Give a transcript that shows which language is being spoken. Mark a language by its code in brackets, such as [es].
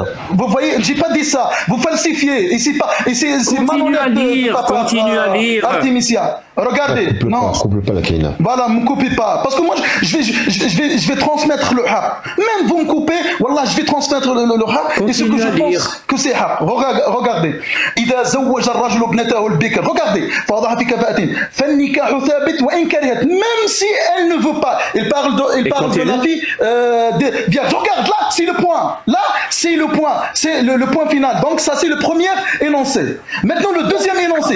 [fr] Vous voyez, j'ai pas dit ça. Vous falsifiez. Et c'est pas. Et c'est Continue à lire. Artemisia. Regardez. Non. Coupe pas la Kaina. Voilà, me coupez pas. Parce que moi, je vais transmettre le haq. Même vous me coupez, wallah, je vais transmettre le haq. Et ce que je pense que c'est haq. Regardez. [ar] إذا زوج الرجل ابنته البكر. [fr] Regardez. [ar] فوضعها في كفاءة فالنكاح ثابت وإن كرهت. [fr] Même si elle ne veut pas. Il parle de la fille vierge. Regarde, là, c'est le point. Là, c'est le point. C'est le point final. Donc ça, c'est le premier énoncé. Maintenant, le deuxième énoncé.